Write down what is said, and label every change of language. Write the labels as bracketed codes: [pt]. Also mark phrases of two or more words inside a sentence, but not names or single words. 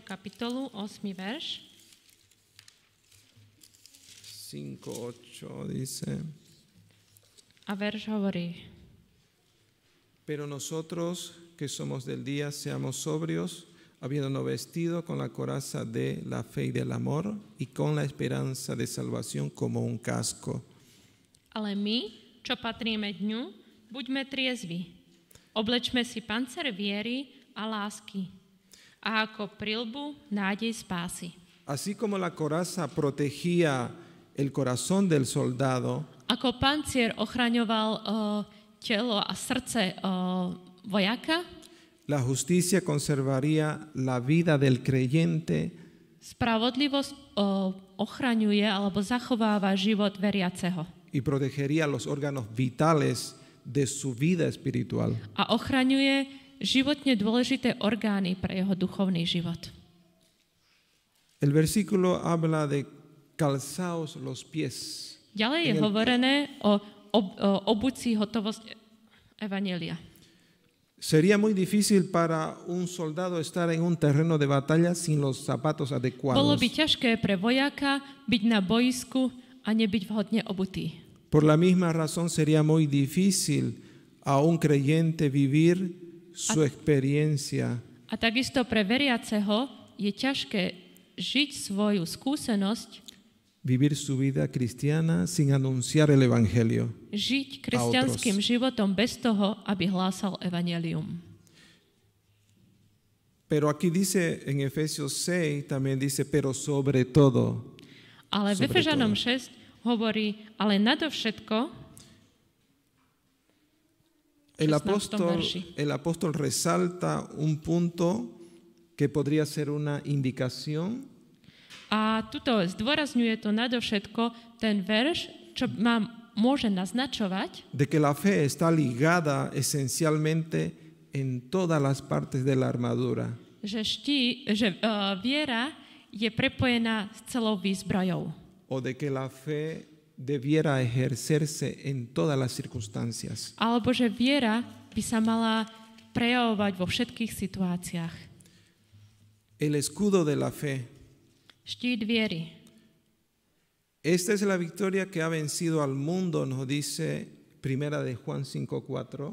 [sk] kapitolu, 8. verš. [es] 5:8 dice: [sk] A verš hovorí: [es] Pero nosotros que somos del día seamos sobrios, habiéndonos vestido con la coraza de la fe y del amor y con la esperanza de salvación como un casco. [sk] Ale my, čo patríme dňu, buďme triezvi. Oblečme si pancer viery a lásky. A ako prilbu nádej spásy. [es] Así como la coraza protegía el corazón del soldado, [sk] Ako pancier ochraňoval telo a srdce vojaka, [es] la justicia conservaría la vida del creyente [sk] spravodlivosť ochraňuje alebo zachováva život veriaceho. [es] y protegería los órganos vitales de su vida espiritual. [sk] A ochraňuje životne dôležité orgány pre jeho duchovný život. [es] El versículo habla de calzaos los pies. [sk] Ďalej je hovorené o obucí hotovosť evanjelia. [es] Sería muy difícil para un soldado estar en un terreno de batalla sin los zapatos [sk] Bolo [es] adecuados. [sk] by ťažké pre vojaka byť na boisku a nebyť vhodne obutý. [es] Por la misma razón sería muy difícil a un creyente vivir su experiencia [sk] A takisto pre veriaceho je ťažké žiť svoju skúsenosť, [es] vivir su vida cristiana sin anunciar el Evangelio. [sk] žiť kresťanským životom bez toho, aby hlásal evanjelium. [es] Pero aquí dice en Efesios 6, también dice, pero sobre todo. [sk] Ale v [es] Sobre [sk] Efežanom [es] todo. [sk] 6 hovorí, ale nadovšetko, [es] El [sk] 16. verši. [es] apóstol resalta un punto que podría ser una indicación [sk] A tuto zdôrazňuje to nadovšetko ten verš, čo nám môže naznačovať, [es] de que la fe está ligada esencialmente en todas las partes de la armadura. [sk] že viera je prepojená s celou výzbrojou. [es] O de que la fe debiera ejercerse en todas las circunstancias. [sk] Alebo že viera by sa mala prejavovať vo všetkých situáciách. [es] El escudo de la fe. [sk] Štít viery. [es] Esta es la victoria que ha vencido al mundo, nos dice Primera de Juan 5:4.